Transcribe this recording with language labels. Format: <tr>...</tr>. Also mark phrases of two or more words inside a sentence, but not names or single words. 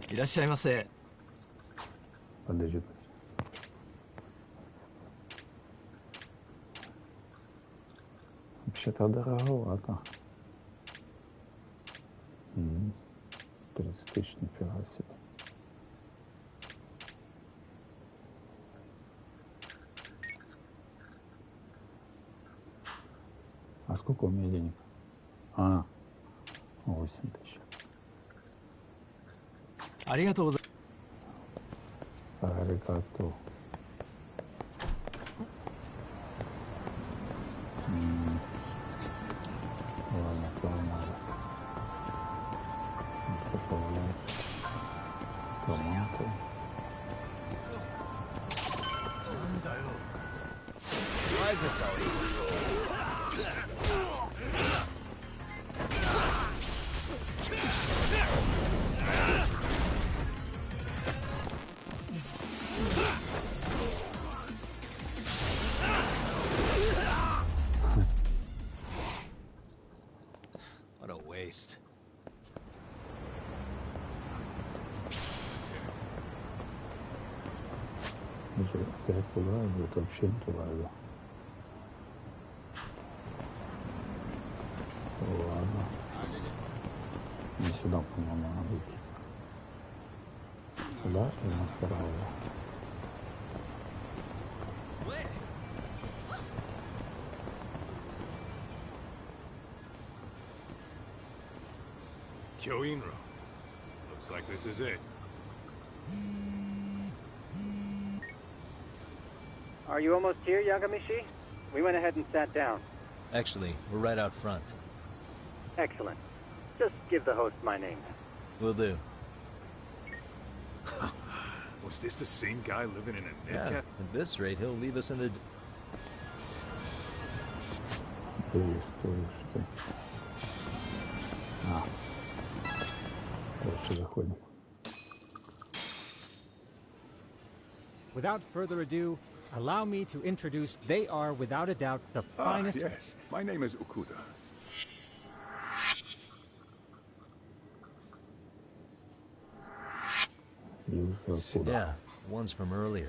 <ja>いらっしゃいませ。</ja> <ru>Подожди. Вообще-то дороговато. тысяч, нифига себе. А сколько у меня денег? 8 тысяч.</ru> <ja>ありがとうござい</ja> <ru>Аригато. Ладно, то надо. Томаты.</ru> <en>Why is this always? What a waste.</en> <ru>Уже опять туда идет, вообще не туда идет. Ладно. Не сюда, по-моему, надо идти. Сюда и направо.</ru> <en>Kyoinro. Looks like this is it. Are you almost here, Yagamishi? We went ahead and sat down. Actually, we're right out front. Excellent. Just give the host my name. Will do. Was this the same guy living in a Yeah, net at this rate, he'll leave us in the...</en> <ru>Ты стоишь, что? Дальше заходим.</ru> <en>Without further ado, allow me to introduce. They are, without a doubt, the finest. Yes, my name is Okuda. Yeah, one's from earlier.</en>